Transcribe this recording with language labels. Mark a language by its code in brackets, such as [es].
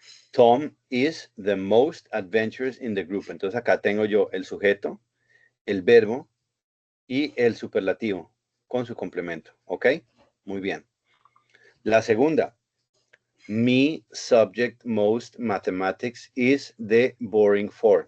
[en] Tom is the most adventurous in the group. [es] Entonces acá tengo yo el sujeto, el verbo y el superlativo con su complemento. ¿Ok? Muy bien. La segunda. [en] Mi subject most mathematics is the boring for.